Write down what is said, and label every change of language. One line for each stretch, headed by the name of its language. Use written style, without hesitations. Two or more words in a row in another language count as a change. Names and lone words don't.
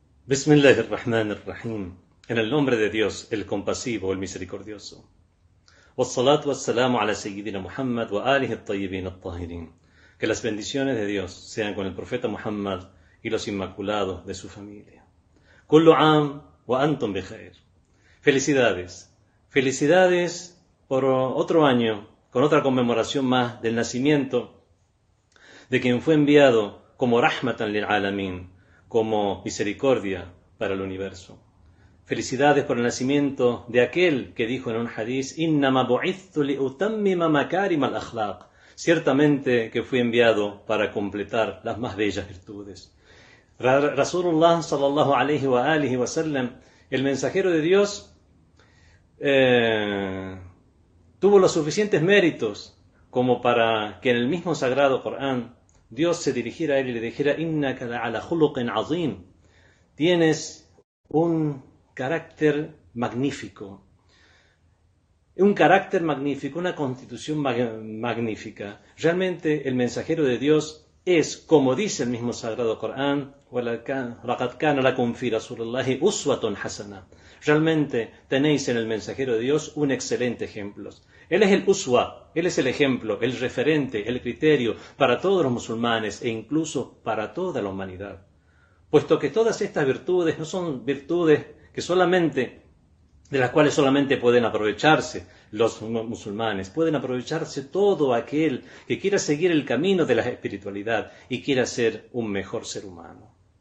Arabic: بسم الله الرحمن الرحيم.
Spanish: En el nombre de Dios, el compasivo, el misericordioso.
Arabic: والصلاة والسلام على سيدنا محمد وآله الطيبين الطاهرين.
Spanish: Que las bendiciones de Dios sean con el profeta Muhammad y los inmaculados de su familia.
Arabic: كل عام وأنتم بخير.
Spanish: Felicidades. Felicidades por otro año, con otra conmemoración más del nacimiento de quien fue enviado como
Arabic: رحمة للعالمين,
Spanish: como misericordia para el universo. Felicidades por el nacimiento de aquel que dijo en un hadiz:
Arabic: إنما بعثت لأتمم مكارم الأخلاق.
Spanish: Ciertamente que fui enviado para completar las más bellas virtudes.
Arabic: رسول الله صلى الله عليه وآله وسلم,
Spanish: el mensajero de Dios, tuvo los suficientes méritos como para que en el mismo sagrado Corán Dios se dirigiera a él y le dijera:
Arabic: إنك لعلى خلق عظيم.
Spanish: Tienes un carácter magnífico. Un carácter magnífico, una constitución magnífica. Realmente el mensajero de Dios es, como dice el mismo sagrado Corán,
Arabic: وَلَقَدْ كَانَ لَكُمْ فِي رَسُولِ اللَّهِ أُسْوَةٌ حَسَنَةٌ.
Spanish: Realmente tenéis en el mensajero de Dios un excelente ejemplo. Él es el uswa, él es el ejemplo, el referente, el criterio para todos los musulmanes e incluso para toda la humanidad. Puesto que todas estas virtudes no son virtudes de las cuales solamente pueden aprovecharse los musulmanes, pueden aprovecharse todo aquel que quiera seguir el camino de la espiritualidad y quiera ser un mejor ser humano.